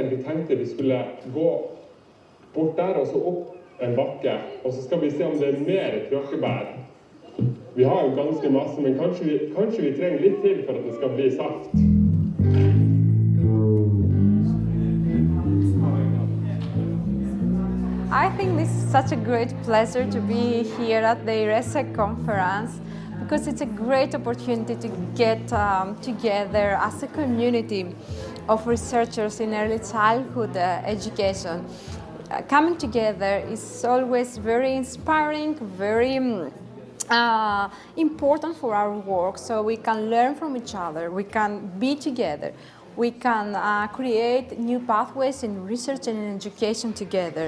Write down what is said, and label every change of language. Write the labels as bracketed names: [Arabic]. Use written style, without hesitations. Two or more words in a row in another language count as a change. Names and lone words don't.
[Norwegian] Vi tenkte vi skulle gå bort der og så opp en bakke, og så skal vi se om det mer tråkebær. Vi har jo ganske masse, men kanskje vi trenger litt til for at det skal bli saft. [English] I think this is such a great pleasure to be here at the IRECE conference because it's a great opportunity to get together as a community of researchers in early childhood education. Coming together is always very inspiring, very important for our work, so we can learn from each other, we can be together, we can create new pathways in research and in education together.